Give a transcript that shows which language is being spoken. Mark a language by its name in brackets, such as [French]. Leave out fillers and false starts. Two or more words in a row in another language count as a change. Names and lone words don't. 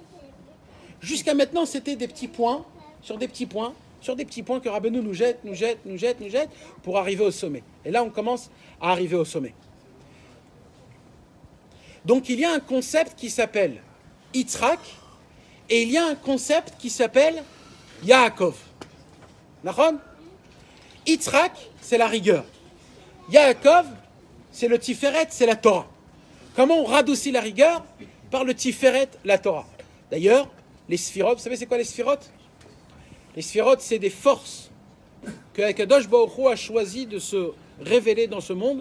[French] Jusqu'à maintenant, c'était des petits points, sur des petits points que Rabbeinu nous jette, pour arriver au sommet. Et là, on commence à arriver au sommet. Donc, il y a un concept qui s'appelle Yitzhak, et il y a un concept qui s'appelle Yaakov. Nachon? Yitzhak, c'est la rigueur. Yaakov, c'est le Tiferet, c'est la Torah. Comment on radoucit la rigueur? Par le Tiferet, la Torah. D'ailleurs, les Sphirot, vous savez c'est quoi les Sphirot? Les Sphirot, c'est des forces que [Hebrew] הקדוש ברוך הוא [French] a choisi de se révéler dans ce monde.